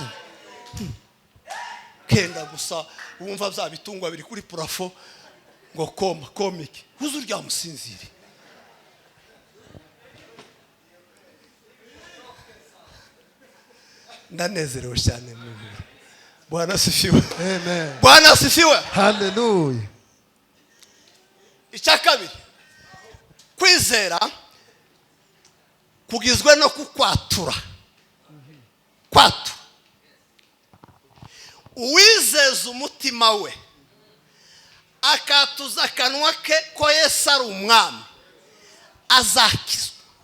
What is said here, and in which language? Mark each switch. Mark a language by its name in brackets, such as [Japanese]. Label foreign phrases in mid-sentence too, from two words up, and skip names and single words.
[Kinyarwanda] Kenda gusa wumva bya bitungwa biri kuri purafo ngo komike. Uzuryama usinzire. Ndanezerewe cyane mu Bwana. [Swahili] Bwana asifiwe. Amen. Bwana asifiwe. Hallelujah. [Kinyarwanda] Icyakabiri, kwizera kugizwe no kukwatura. Kwatura. Uwizeza umutima we akatuza akanwa ke ko Yesu ari umwami, azakizwa.